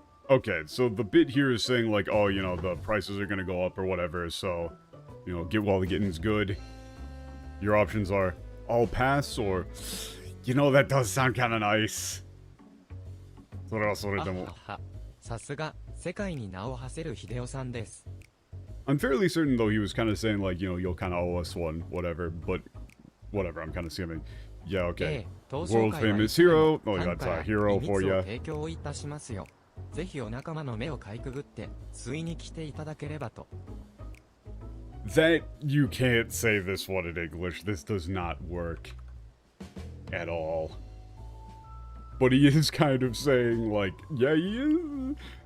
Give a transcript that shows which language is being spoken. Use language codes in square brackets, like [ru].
[en] Okay, so the bit here is saying like, oh, you know, the prices are gonna go up or whatever, so, you know, get while the getting's good. Your options are all pass or, you know, that does sound kind of nice. [ja] それはそれでも。さすが、世界に名を馳せる秀夫さんです。 [en] I'm fairly certain though he was kind of saying like, you know, you'll kind of owe us one, whatever, but whatever, I'm kind of skimming. Yeah, okay. World famous hero. Oh, that's a hero for you. [ja] 提供いたしますよ。ぜひお仲間の目をかいくぐって吸いに来ていただければと。 [en] That you can't say this one in English. This does not work at all. but he is kind of saying, like, yeah, he is.